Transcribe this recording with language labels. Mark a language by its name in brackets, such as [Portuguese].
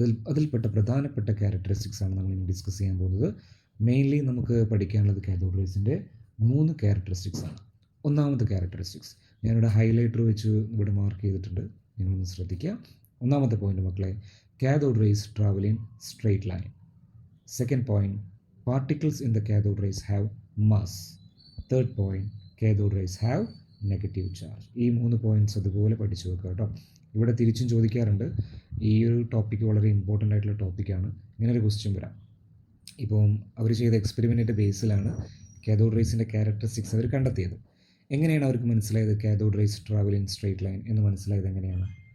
[Malayalam] അതിൽപ്പെട്ട പ്രധാനപ്പെട്ട ക്യാരക്ടറിസ്റ്റിക്സ് ആണ് നമ്മൾ ഇനി ഡിസ്കസ് ചെയ്യാൻ പോകുന്നത്. മെയിൻലി നമുക്ക് പഠിക്കാനുള്ളത് കാഥോഡ് റേസിൻ്റെ 3 ക്യാരക്ടറിസ്റ്റിക്സ് ആണ്. ഒന്നാമത്തെ ക്യാരക്ടറിസ്റ്റിക്സ് ഞാനിവിടെ ഹൈലൈറ്റർ വെച്ച് ഇവിടെ മാർക്ക് ചെയ്തിട്ടുണ്ട്, നിങ്ങളൊന്ന് ശ്രദ്ധിക്കുക. [English] ഒന്നാമത്തെ പോയിന്റ് മക്കളെ, cathode rays travel in straight line. Second point, particles in the cathode rays have mass. Third point, cathode rays have negative charge. [Malayalam] ഈ 3 പോയിൻറ്റ്സ് അതുപോലെ പഠിച്ചു വെക്കുക കേട്ടോ. ഇവിടെ തിരിച്ചും ചോദിക്കാറുണ്ട്. ഈ ഒരു ടോപ്പിക്ക് വളരെ ഇമ്പോർട്ടൻ്റ് ആയിട്ടുള്ള ടോപ്പിക്കാണ്. ഇങ്ങനൊരു ക്വസ്റ്റ്യൻ വരാം. ഇപ്പം അവർ ചെയ്ത എക്സ്പെരിമെൻറ്റിൻ്റെ ബേസിലാണ് കാഥോഡ് റേസിൻ്റെ ക്യാരക്ടറിസ്റ്റിക്സ് അവർ കണ്ടെത്തിയത്. എങ്ങനെയാണ് അവർക്ക് മനസ്സിലായത് [English] cathode rays travel in straight line [Malayalam] എന്ന് മനസ്സിലായത് എങ്ങനെയാണ്?